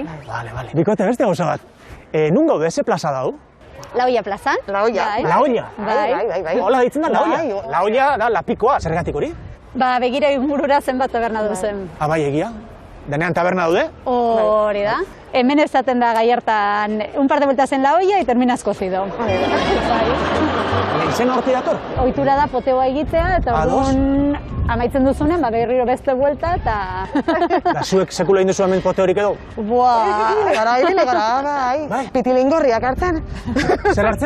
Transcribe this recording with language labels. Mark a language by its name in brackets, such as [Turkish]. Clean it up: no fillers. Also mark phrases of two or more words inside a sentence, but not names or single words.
[Basque] Vale. Bikote beste gauza bat. Nun gaude, ze plaza dau? La Olla plazan. La Olla. La Olla? Bai. Hola deitzen da La Olla? La Olla da lapikoa, zergatik hori? Ba, begira ingurura zenbat taberna duzen. Bai, egia. Denean taberna daude? Hori da. Hemen ezaten da Gallartan [Spanish] un par de vueltas en La Olla y terminas cocido. [Basque] Izen horti dator? Ohitura da poteoa egitea eta orduan amaitzen duzunen, ba berriro beste vuelta eta... Da zuek sekula egin duzu hemen pote horik edo? Gara, bai. Pitilingorriak hartzen. Zer hartzen?